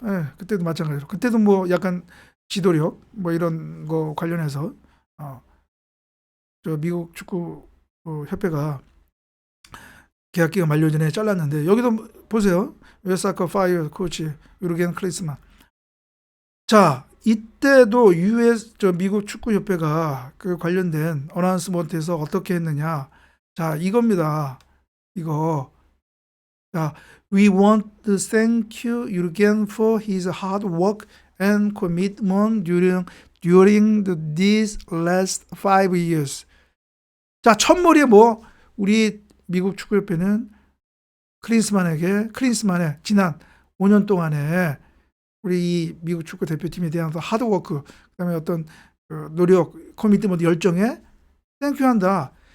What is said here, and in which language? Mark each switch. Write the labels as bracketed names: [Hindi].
[Korean] 예, 그때도 마찬가지로. 그때도 뭐 약간 지도력 뭐 이런 거 관련해서 저 미국 축구 협회가 계약 기간 만료 전에 잘랐는데, 여기도 보세요. 웨사커 파이어 코치 유르겐 클린스만. 자, 이때도 미국 축구 협회가 그 관련된 어나운스먼트에서 어떻게 했느냐. 자, 이겁니다. 이거. 자, [English] we want to thank you, Jurgen, for his hard work and commitment during these last 5 years. [Korean] 자, 첫머리에 뭐 우리 미국 축구협회는 클린스만의 지난 5년 동안에 우리 이 미국 축구 대표팀에 대한 하드워크, 그다음에 어떤 노력, 커미트먼트, 열정에 땡큐한다.